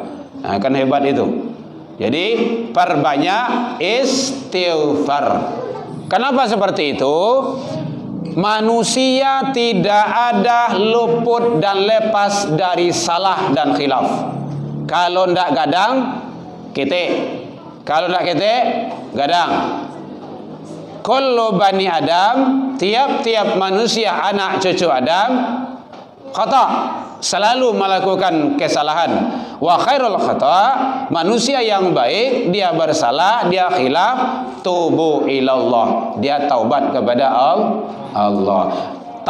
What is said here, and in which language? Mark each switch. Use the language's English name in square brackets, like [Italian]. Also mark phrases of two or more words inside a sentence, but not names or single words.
[Indonesian] Nah, kan hebat itu. Jadi perbanyak istighfar. Kenapa seperti itu? Manusia tidak ada luput dan lepas dari salah dan khilaf. [Minangkabau] Kalau ndak gadang, ketek. Kalau ndak ketek, gadang. [Arabic] كل بني آدم, [Indonesian] tiap-tiap manusia anak cucu Adam, khata, selalu melakukan kesalahan. [Arabic] وخير الخطا, [Indonesian] manusia yang baik, dia bersalah, dia khilaf, [Arabic] توبوا إلى الله, [Indonesian] dia taubat kepada Allah.